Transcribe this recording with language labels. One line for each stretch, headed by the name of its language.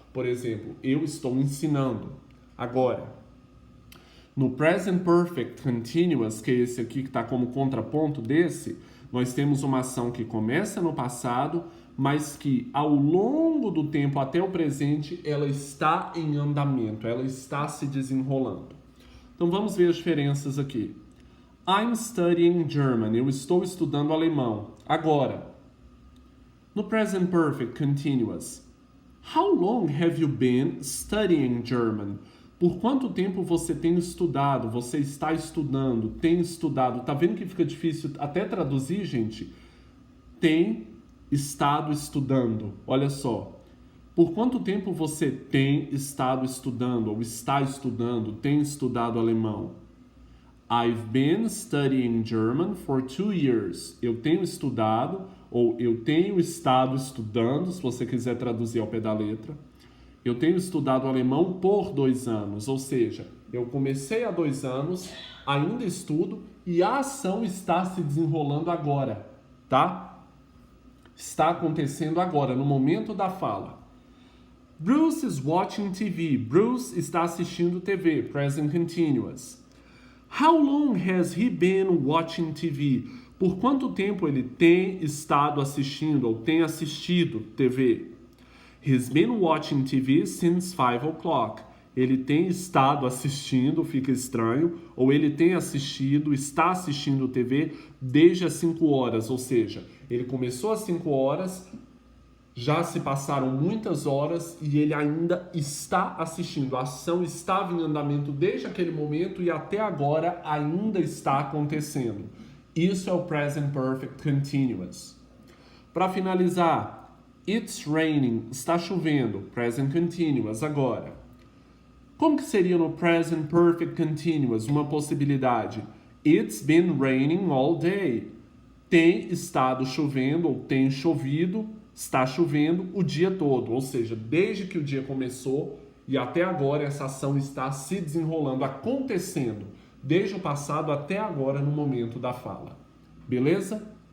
Portuguese: Por exemplo, eu estou ensinando. Agora, no present perfect continuous, que é esse aqui que está como contraponto desse, nós temos uma ação que começa no passado, mas que ao longo do tempo até o presente, ela está em andamento, ela está se desenrolando. Então vamos ver as diferenças aqui.
English: I'm studying German.
Portuguese: Eu estou estudando alemão. Agora, no present perfect continuous,
English: how long have you been studying German?
Portuguese: Por quanto tempo você tem estudado? Você está estudando, tem estudado. Tá vendo que fica difícil até traduzir, gente? Tem estado estudando. Olha só. Por quanto tempo você tem estado estudando, ou está estudando, tem estudado alemão?
English: I've been studying German for 2 years.
Portuguese: Eu tenho estudado, ou eu tenho estado estudando, se você quiser traduzir ao pé da letra. Eu tenho estudado alemão por 2 anos, ou seja, eu comecei há 2 anos, ainda estudo e a ação está se desenrolando agora, tá? Está acontecendo agora, no momento da fala.
English: Bruce is watching TV.
Portuguese: Bruce está assistindo TV, present continuous.
English: How long has he been watching TV?
Portuguese: Por quanto tempo ele tem estado assistindo ou tem assistido TV?
English: He's been watching TV since 5 o'clock.
Portuguese: Ele tem estado assistindo, fica estranho, ou ele tem assistido, está assistindo TV desde as 5 horas, ou seja, ele começou às 5 horas, já se passaram muitas horas e ele ainda está assistindo. A ação estava em andamento desde aquele momento e até agora ainda está acontecendo. Isso é o present perfect continuous. Para finalizar,
English: it's raining,
Portuguese: está chovendo, present continuous agora. Como que seria no present perfect continuous? Uma possibilidade.
English: It's been raining all day.
Portuguese: Tem estado chovendo ou tem chovido, está chovendo o dia todo. Ou seja, desde que o dia começou e até agora essa ação está se desenrolando, acontecendo. Desde o passado até agora no momento da fala. Beleza?